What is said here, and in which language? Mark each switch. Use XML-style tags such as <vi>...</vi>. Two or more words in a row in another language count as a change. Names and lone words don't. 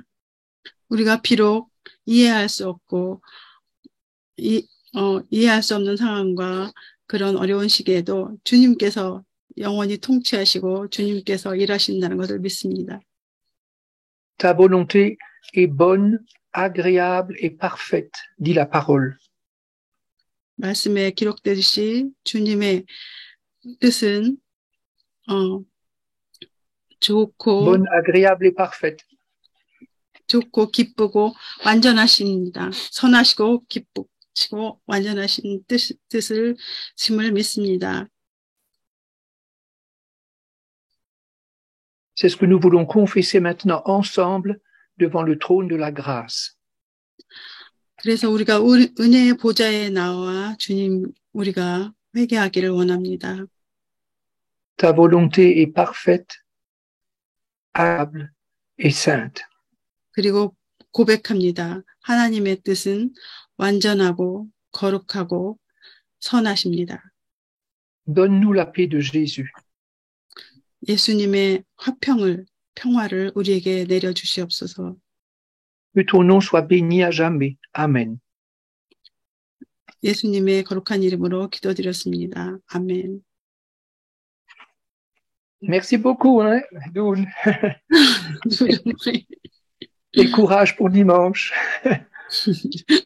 <ko>우리가 비록 이해할 수 없고 이해할 수 없는 상황과 그런 어려운 시기에도 주님께서 영원히 통치하시고 주님께서 일하신다는 것을 믿습니다.</ko> <fr>Ta volonté est bonne, agréable et parfaite, dit la parole.</fr> <ko>말씀에 기록되듯이 주님의 뜻은 좋고</ko> <fr>Bonne, agréable et parfaite.</fr> <ko>좋고 기쁘고 완전하십니다. 선하시고 기쁘시고 완전하신 뜻을 심을 믿습니다.</ko> <fr>C'est ce que nous voulons confesser maintenant ensemble devant le trône de la grâce.</fr> <ko>그래서 우리가 은혜의 보좌에 나와 주님 우리가 회개하기를 원합니다.</ko> <fr>Ta volonté est parfaite, agréable et sainte.</fr> <ko>그리고 고백합니다. 하나님의 뜻은 완전하고 거룩하고 선하십니다.</ko> <fr>Donne-nous la paix de Jésus.</fr> <ko>예수님의 평화를 우리에게 내려주시옵소서.</ko> <fr>Que ton nom soit béni à jamais. Amen.</fr> <ko>예수님의 거룩한 이름으로 기도드렸습니다. 아멘.</ko> <fr>Merci beaucoup, hein, Doun. Et courage pour dimanche.</fr>